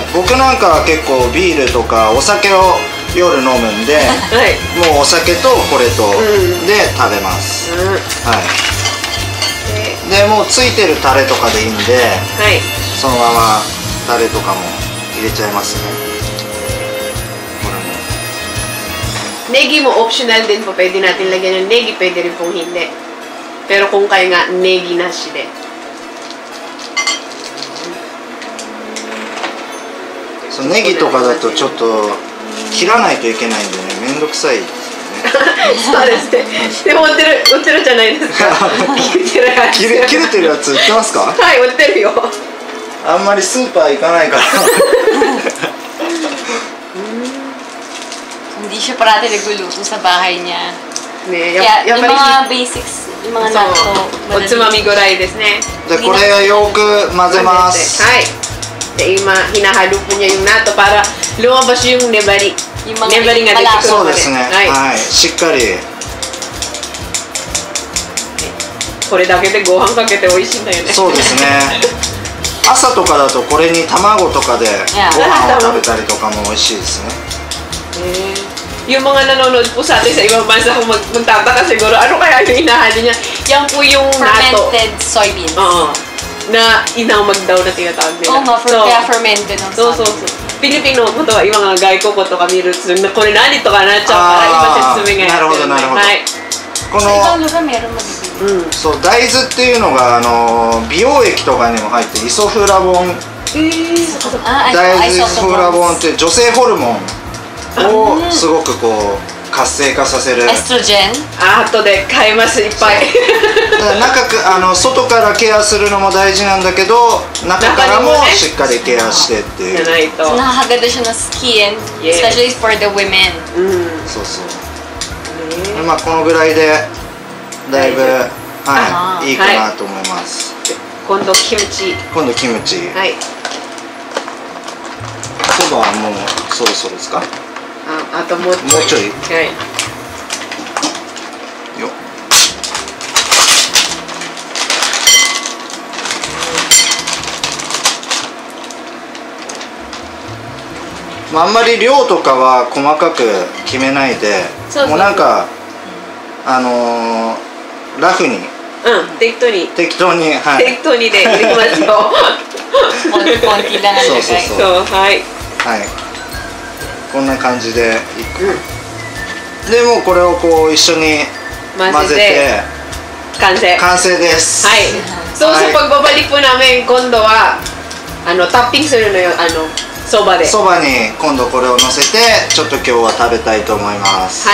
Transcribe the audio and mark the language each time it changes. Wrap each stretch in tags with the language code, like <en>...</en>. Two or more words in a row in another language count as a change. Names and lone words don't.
<ja>僕なんかは結構ビールとかお酒を夜飲むんで、もうお酒とこれとで食べます。はい。でもうついてるタレとかでいいんで、そのままタレとかも入れちゃいますね。これも。ネギもオプショナル</ja> <tl>din po, pwede natin lagyan ng negi, pwede rin pong hindi. Pero kung kaya nga, negi na しで。</tl> <ja>そうネギとかだとちょっと切らないといけないんでね、めんどくさい。そうですね。でも売ってるじゃないですか。切れてるやつ売ってますか？はい、売ってるよ。あんまりスーパー行かないから。</ja> <tl>Hindi siya parati nagluluto sa bahay niya.</tl> <ja>ね、</ja> <tl>yung mga basics, yung mga natto.</tl> <ja>おつまみぐらいですね。でこれをよく混ぜます。はい。で今</ja> <tl>hinahalo po niya yung natto para lumabas yung nebari. Yung mga Nebari nga dito.</tl> <ja>そうですね。はい。しっかり。これだけでご飯かけて美味しいんだよね。そうですね。朝とかだとこれに卵とかでご飯を食べたりとかも美味しいですね。</ja> <tl>Yung mga nanonood po sa atin sa ibang bansa kung magtataka siguro, ano kaya yung inahali niya? Yan po yung natto.</tl> <en>Fermented soybeans.</en> <tl>Oo. Na inamag daw na tinatawag nila. Oo nga, kaya fermented ang soybeans. Pilipino po to, yung mga guy ko po to kami roots na</tl> <ja>これ何とかなっちゃうから今説明がなるほどなるほど。このそう大豆っていうのが美容液とかにも入ってイソフラボン、大豆イソフラボンって女性ホルモンをすごくこう活性化させる。エストロジェン。後で買いますいっぱい。外からケアするのも大事なんだけど、中からもしっかりケアしてっていう。じゃないと。</ja> <tl>Nakakaganda siya ng skin,</tl> <en>especially for the women.</en> <ja>そうそう。まあこのぐらいでだいぶいいかなと思います。今度キムチ。今度キムチ。はい。そばはもうそろそろですか？あともうちょい。はい。よ。まああんまり量とかは細かく決めないで、もうなんかラフに。適当に。適当に、はい。適当にで入れますよ。</ja> <tl>konti lang ang lagay.</tl> <ja>そうはい。はい。こんな感じでいく。でもうこれをこう一緒に混ぜて完成。完成です。はい。そうそう</ja> <tl>pagbabalik po namin</tl> <ja>今度はタッピングするのよそばで。そばに今度これを乗せてちょっと今日は食べたいと思います。</ja>